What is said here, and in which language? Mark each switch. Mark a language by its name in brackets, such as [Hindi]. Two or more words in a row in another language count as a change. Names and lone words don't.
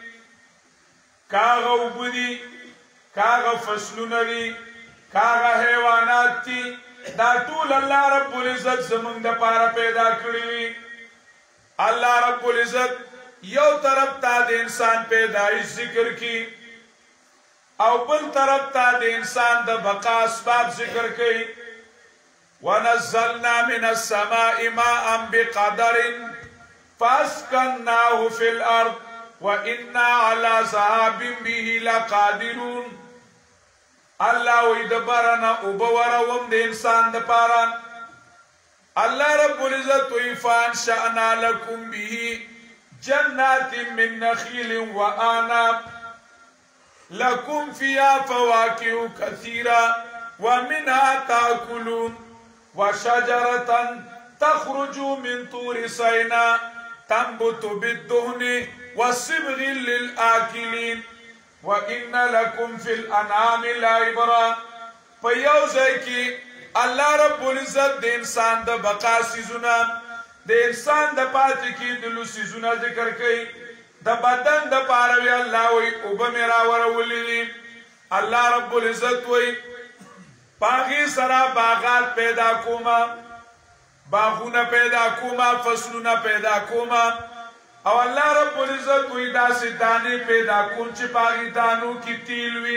[Pashto] کاغه اوبه دي کاغه فصلونه دي کاغه حیوانات دي دا ټول الله رب العزت زمونږ دپاره پیدا کړي وي. الله رب العزت یو طرف ته د انسان پیدایش ذکر کی او بل طرف ته د انسان د بقا اسباب ذکر کی. [Arabic] ونزلنا من السماء ماء بقدر فاسكناه في الارض وانا على ذهاب به لقادرون. [Pashto] الله وی د بارانه اوبه وروم د انسان دپاره. [Arabic] الله رب العزت وی فانشأنا لكم به جنات من نخيل وأعناب لكم فيها فواكه كثيرة ومنها تأكلون وشجرة تخرج من طور سيناء تنبت بالدهن والصبغ للآكلين وإن لكم في الأنعام لعبرة. [Pashto] فيوزيكي الله رب العزت د انسان د بقا سيزونه د انسان د پاتې کېدلو څیزونه ذکر کوي. د بدن د پاره وی الله وی اوبه مې راورولې دي. الله رب العزت وی په هغې سره باغات پیدا کومه باغونه پیدا کومه فصلونه پیدا کومه او الله رب العزت وی داسې دانې پیدا کوم چې په هغې دانو کې تیل وي.